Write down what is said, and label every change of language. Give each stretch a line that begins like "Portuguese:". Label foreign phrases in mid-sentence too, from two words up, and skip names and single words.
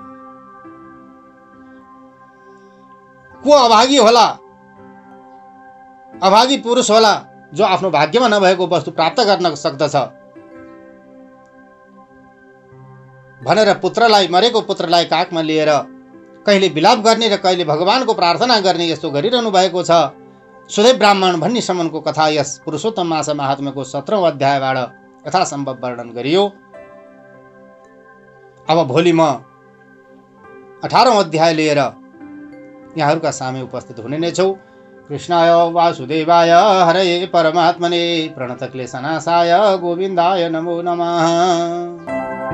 Nepali: को अभागी होला, अभागी पुरुष होला जो आफ्नो भाग्यमा नभएको वस्तु प्राप्त गर्न सक्दछ भनेर पुत्रलाई, मरेको पुत्रलाई काखमा लिएर कहिले विलाप गर्ने र कहिले भगवानको प्रार्थना गर्ने यस्तो गरिरहनु भएको छ। सुदेव ब्राह्मण भन्नेसम्मको कथा यस पुरुषोत्तम मास महात्म्यको 17औं अध्यायबाट यथासम्भव वर्णन गरियो। अब भोलि म 18औं अध्याय लिएर यहाँहरूका सामे उपस्थित हुने नै छौ।
Sanskrit: कृष्णाय वासुदेवाय हरये परमात्मने प्रणतक्लेशनाशाय गोविन्दाय नमो नमः।